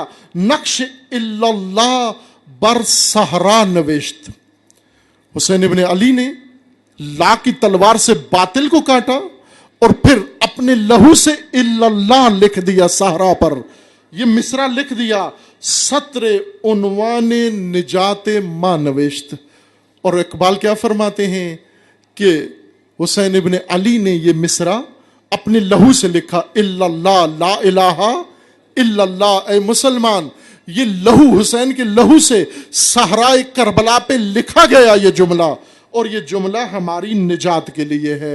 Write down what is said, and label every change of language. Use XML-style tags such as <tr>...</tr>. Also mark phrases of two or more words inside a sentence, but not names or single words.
<fa>نقش الا اللہ بر صحرا نوشت.</fa> <ur>حسین ابن علی نے لا کی تلوار سے باطل کو کاٹا اور پھر اپنے لہو سے</ur> <ar>الا اللہ</ar> <ur>لکھ دیا صحرا پر. یہ مصرع لکھ دیا،</ur> <fa>سطر عنوان نجات ما نوشت.</fa> <ur>اور اقبال کیا فرماتے ہیں کہ حسین ابن علی نے یہ مصرع اپنے لہو سے لکھا،</ur> <ar>الا اللہ لا الہ الا اللہ.</ar> <ur>اے مسلمان، یہ لہو حسین کے لہو سے صحرائے کربلا پہ لکھا گیا یہ جملہ، اور یہ جملہ ہماری نجات کے لیے ہے.</ur>